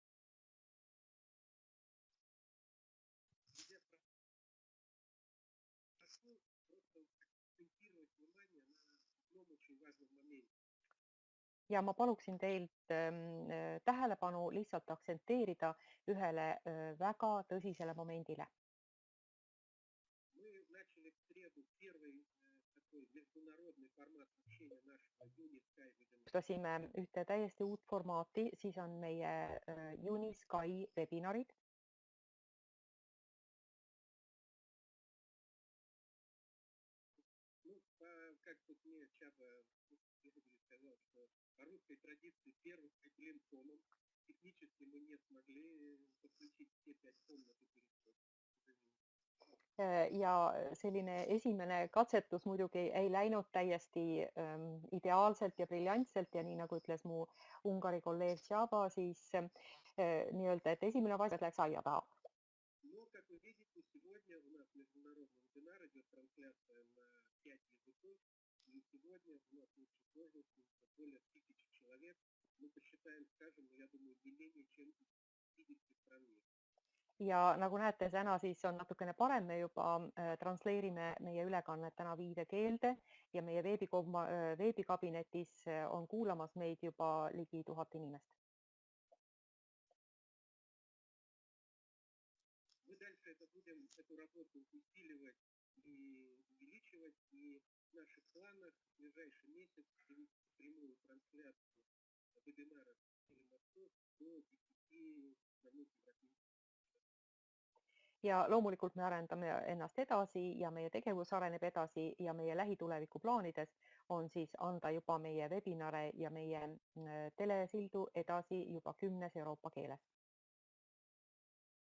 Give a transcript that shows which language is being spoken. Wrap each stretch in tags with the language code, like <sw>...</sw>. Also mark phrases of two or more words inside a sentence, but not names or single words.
<et>Ja ma paluksin teilt tähelepanu lihtsalt aksenteerida ühele väga tõsisele momendile. Alustasime ühte täiesti uut formaati, siis on meie Unisky webinarid.</et> <ru>Русской традиции первым отделим томом. Технически мы не смогли подключить все 5 комнат и переход.</ru> <et>Ja selline esimene katsetus muidugi ei läinud täiesti ideaalselt ja briljantselt ja nii nagu ütles mu Ungari kolleeg Tšaba, siis nii-öelda, et esimene vastus läks aia taha.</et> <ru>Но, как вы видите, сегодня у нас международный вебинар идет трансляция на 5 языков. И сегодня у нас в общей сложности более 1000 человек. Мы посчитаем, скажем, я думаю, не менее чем 50 стран мира.</ru> <et>Ja nagu näete, täna siis on natukene parem, me juba transleerime meie ülekannet täna 5 keelde ja meie veebikabinetis on kuulamas meid juba ligi 1000 inimest.</et> <ru>Мы дальше будем эту работу усиливать и увеличивать, и в наших планах в ближайший месяц провести прямую трансляцию вебинаров телемостов до 10 стран европейских.</ru> <et>Ja loomulikult me arendame ennast edasi ja meie tegevus areneb edasi ja meie lähituleviku plaanides on siis anda juba meie webinare ja meie telesildu edasi juba 10 Euroopa keeles.</et>